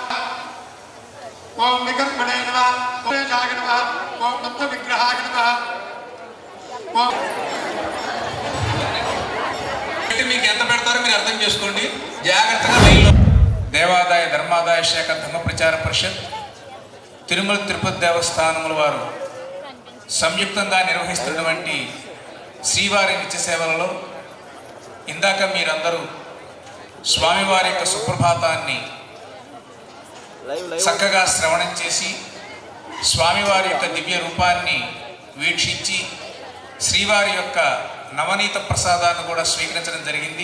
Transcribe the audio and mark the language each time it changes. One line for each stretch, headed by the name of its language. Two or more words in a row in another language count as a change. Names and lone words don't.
Sanskrit: ओम विकर्मणे नमः, ओम सुमेशाय नमः, ओम तत्त्वविग्रहाय नमः, ओम
Telugu: మీకు ఎంత పెడతారో మీరు అర్థం చేసుకోండి. జాగ్రత్తగా లైన్లో. దేవాదాయ ధర్మాదాయ శాఖ ధర్మ ప్రచార పరిషత్, తిరుమల తిరుపతి దేవస్థానముల వారు సంయుక్తంగా నిర్వహిస్తున్నటువంటి శ్రీవారి నిత్య సేవలలో ఇందాక మీరందరూ స్వామివారి యొక్క సుప్రభాతాన్ని చక్కగా శ్రవణం చేసి స్వామివారి యొక్క దివ్య రూపాన్ని వీక్షించి శ్రీవారి యొక్క నవనీత ప్రసాదాన్ని కూడా స్వీకరించడం జరిగింది.